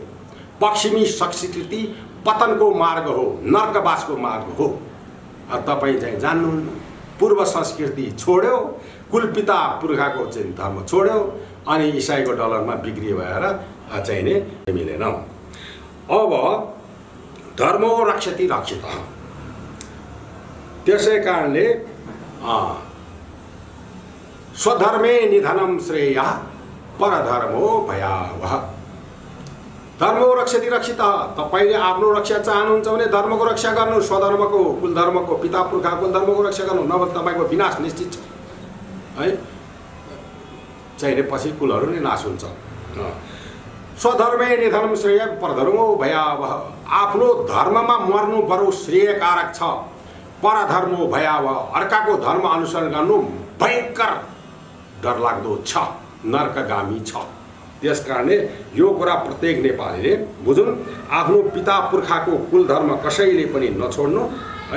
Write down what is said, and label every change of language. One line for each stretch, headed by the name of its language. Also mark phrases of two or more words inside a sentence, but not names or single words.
Nepali: पश्चिमी संस्कृति पतनको मार्ग हो, नर्कवासको मार्ग हो। तपाईँ चाहिँ जान्नुहुन्न, पूर्व संस्कृति छोड्यो, कुलपिता पुर्खाको चाहिँ धर्म छोड्यो, अनि इसाईको डलरमा बिक्री भएर चाहिने मिलेन।
Sanskrit: अब धर्मो रक्षति रक्षितः,
Nepali: त्यसै कारणले
Sanskrit: स्वधर्मे निधनम श्रेयः परधर्मो भयावह। धर्मो रक्षति रक्षितः,
Nepali: तपाईँले आफ्नो रक्षा चाहनुहुन्छ भने धर्मको रक्षा गर्नु, स्वधर्मको कुलधर्मको पिता पुर्खा कुलधर्मको रक्षा गर्नु, नभए तपाईँको विनाश निश्चित छ है। चाहिने पछि कुलहरू नै नाश हुन्छ।
Sanskrit: स्वधर्मे निधनम श्रेय परधर्मो भयावह,
Nepali: आफ्नो धर्ममा मर्नु बरु श्रेयकारक छ।
Sanskrit: परधर्मो भयावह,
Nepali: अर्काको धर्म अनुसरण गर्नु भयङ्कर डरलाग्दो छ, नर्कगामी छ। त्यस कारणले यो कुरा प्रत्येक नेपालीले बुझुन्, आफ्नो पिता पुर्खाको कुल धर्म कसैले पनि नछोड्नु है।